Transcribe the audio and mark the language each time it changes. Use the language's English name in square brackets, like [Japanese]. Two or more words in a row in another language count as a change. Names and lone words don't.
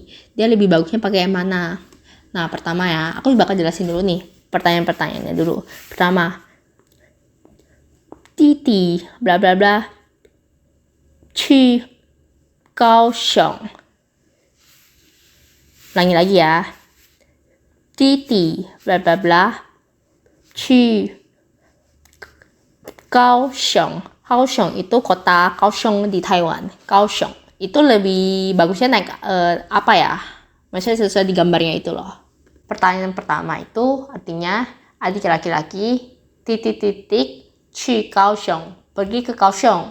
[Indonesian] Dia lebih bagusnya pakai yang mana? Nah, pertama ya, aku bakal jelasin dulu nih, pertanyaan-pertanyaannya dulu. Pertama, Titi, bla bla bla, [Chinese] 去高雄. [Indonesian] Ulangi lagi ya. Titi, bla bla bla, [Chinese] 去高雄. [Indonesian] Kaohsiung itu kota Kaohsiung di Taiwan. Kaohsiung itu lebih bagusnya naik apa ya? Maksudnya sesuai di gambarnya itu loh. Pertanyaan pertama itu artinya adik laki-laki titik 去高雄, pergi ke Kaohsiung.